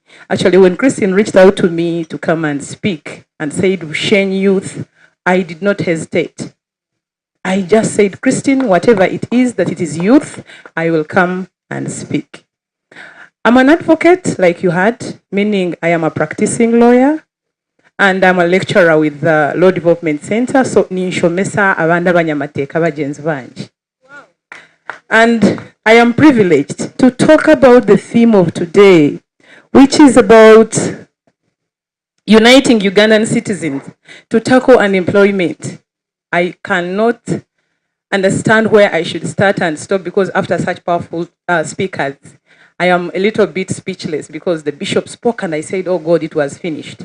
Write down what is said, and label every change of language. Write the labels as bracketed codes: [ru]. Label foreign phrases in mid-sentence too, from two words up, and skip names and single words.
[en] Actually, when Christine reached out to me to come and speak and said, Shen Youth, I did not hesitate. I just said, Christine, whatever it is that it is youth, I will come and speak. I'm an advocate, like you had, meaning I am a practicing lawyer. and I'm a lecturer with the Law Development Center, so [nyn] ninshomesa abanda banyamateeka bagenzi bange. [en] And I am privileged to talk about the theme of today, which is about uniting Ugandan citizens to tackle unemployment. I cannot understand where I should start and stop, because after such powerful speakers, I am a little bit speechless, because the bishop spoke and I said, oh God, it was finished.